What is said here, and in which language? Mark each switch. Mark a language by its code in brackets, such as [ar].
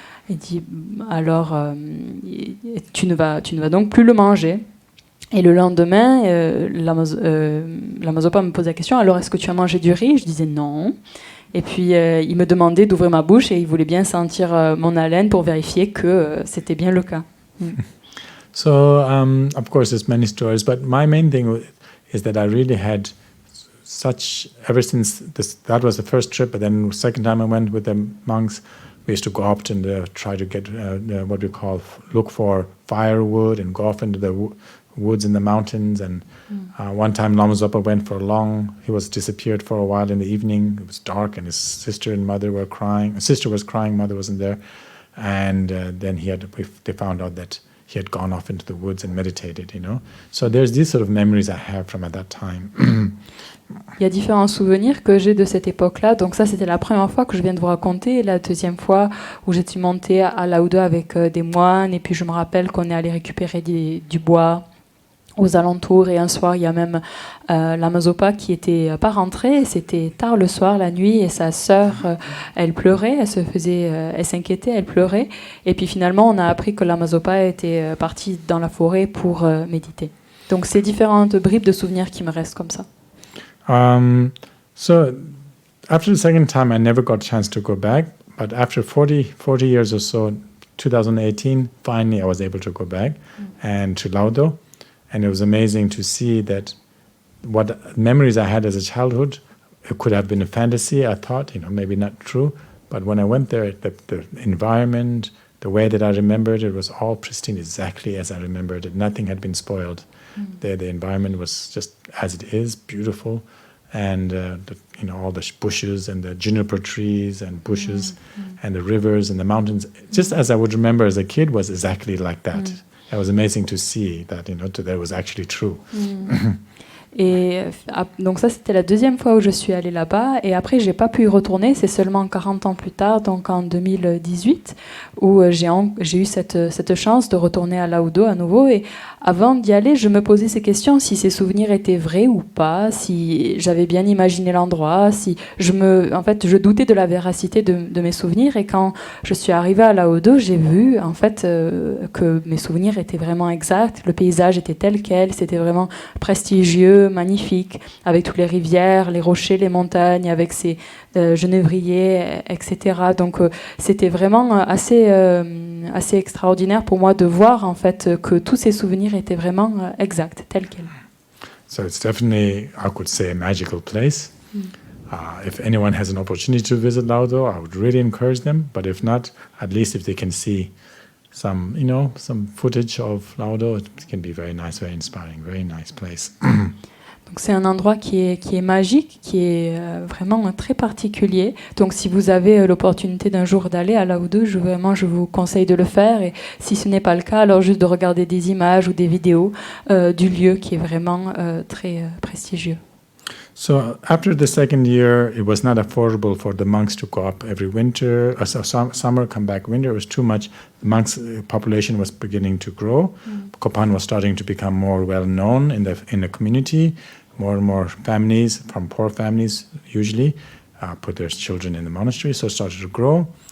[fr] Il dit alors tu ne vas donc plus le manger. Et le lendemain, Lama Zopa me pose la question, alors est-ce que tu as mangé du riz? Je disais non. Et puis il me demandait d'ouvrir ma bouche et il voulait bien sentir mon haleine pour vérifier que c'était bien le cas. [en] So of course there's many stories, but my main thing is that I really had ever since that was the first trip, but then the second time I went with the monks, we used to go up and try to get what we call look for firewood and go off into the woods in the mountains. And one time Lama Zopa went he was disappeared for a while in the evening. It was dark and his sister and mother were crying. His sister was crying, mother wasn't there. And then they found out that he had gone off into the woods and meditated, you know. So there's these sort of memories I have from at that time. [fr] Il y a différents souvenirs que j'ai de cette époque-là. Donc ça, c'était la première fois que je viens de vous raconter. La deuxième fois où j'étais montée à Laudo avec des moines. Et puis je me rappelle qu'on est allé récupérer du bois aux alentours. Et un soir, il y a même Lama Zopa qui n'était pas rentrée. C'était tard le soir, la nuit. Et sa sœur, elle pleurait. Elle s'inquiétait, elle pleurait. Et puis finalement, on a appris que Lama Zopa était partie dans la forêt pour méditer. Donc c'est différentes bribes de souvenirs qui me restent comme ça. [en] So after the second time, I never got a chance to go back. But after 40 years or so, 2018, finally I was able to go back and to Laudo. And it was amazing to see that what memories I had as a childhood, it could have been a fantasy, I thought, maybe not true. But when I went there, the environment, the way that I remembered it was all pristine, exactly as I remembered it. Nothing had been spoiled. The environment was just as it is, beautiful. And all the bushes and the juniper trees and bushes and the rivers and the mountains, just as I would remember as a kid, was exactly like that. It was amazing to see that, that was actually true. [fr] Et donc ça, c'était la deuxième fois où je suis allée là-bas. Et après, j'ai pas pu y retourner. C'est seulement 40 ans plus tard, donc en 2018, où j'ai eu cette chance de retourner à Laudo à nouveau. Et avant d'y aller, je me posais ces questions, si ces souvenirs étaient vrais ou pas, si j'avais bien imaginé l'endroit, si en fait, je doutais de la véracité de mes souvenirs. Et quand je suis arrivée à Laudo, j'ai vu en fait que mes souvenirs étaient vraiment exacts. Le paysage était tel quel, c'était vraiment prestigieux, magnifique, avec toutes les rivières, les rochers, les montagnes, avec ces genévriers, etc. Donc c'était vraiment assez extraordinaire pour moi de voir en fait que tous ces souvenirs étaient vraiment exacts, tels quels. [en] So it's definitely, I could say, a magical place. If anyone has an opportunity to visit Laudo, I would really encourage them. But if not, at least if they can see some footage of Laudo, it can be very nice, very inspiring, very nice place. [fr] Donc c'est un endroit qui est magique, qui est vraiment très particulier. Donc si vous avez l'opportunité d'un jour d'aller à Laudo, je vous conseille de le faire. Et si ce n'est pas le cas, alors juste de regarder des images ou des vidéos du lieu qui est vraiment très prestigieux. [en] So after the second year, it was not affordable for the monks to go up every winter, summer, come back winter. It was too much. The monks' population was beginning to grow. Kopan was starting to become more well known in the community. More and more families from poor families usually put their children in the monastery, so it started to grow.